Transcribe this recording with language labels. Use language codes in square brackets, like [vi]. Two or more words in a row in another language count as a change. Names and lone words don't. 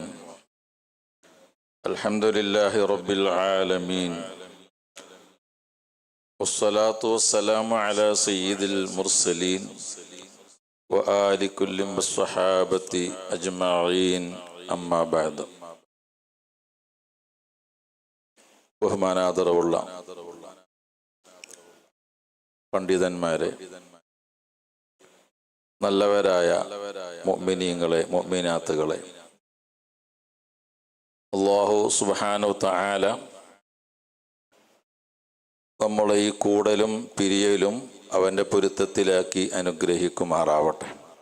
[ar] الحمد لله رب العالمين، والصلاة والسلام على سيد المرسلين وآل كل والصحابة أجمعين. أما بعد. [ml] ബഹുമാനാദരവുള്ള പണ്ഡിതന്മാരെ, നല്ലവരായ മുഅ്മിനീങ്ങളെ, മുഅ്മിനാത്തുകളെ, [ar] الله سبحانه تعالى [ml] നമ്മളെ ഈ കൂടലും പിരിയലും അവൻ്റെ പൊരുത്തത്തിലാക്കി അനുഗ്രഹിക്കുമാറാവട്ടെ.